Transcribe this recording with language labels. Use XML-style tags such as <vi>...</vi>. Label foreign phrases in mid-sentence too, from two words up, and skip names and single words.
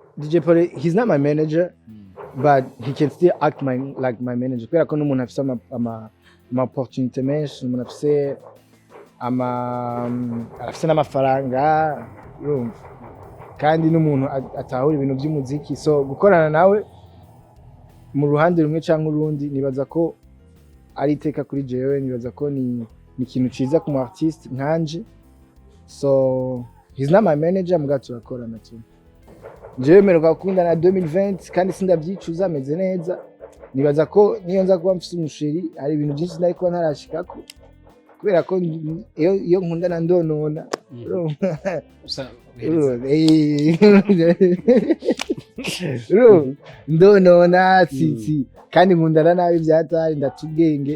<en>DJ Polly, he's not my manager, but he can still act like my manager.</en> <rn>Kubera ko n'umuntu afise ama opportunity menshi, umuntu afise afise n'amafaranga, urumva. Kandi n'umuntu atahura ibintu by'umuziki, so gukorana nawe mu ruhande rumwe canke urundi nibaza ko ari iteka kuri jewe, nibaza ko ni ikintu ciza ku mu artiste nkanje.</rn> <en>So he's not my manager,</en> <rn>muga turakorana tu. Jewe mperuka gukundana 2020 kandi sindavyicuza, ameze neza. Nibaza ko niyo nza kuba mfise umusheri hari ibintu byinshi nari kuba ntarashikako, kubera ko iyo nkundana ndonona ndonona kandi nkundana nabi vyatari ndatubwenge.</rn>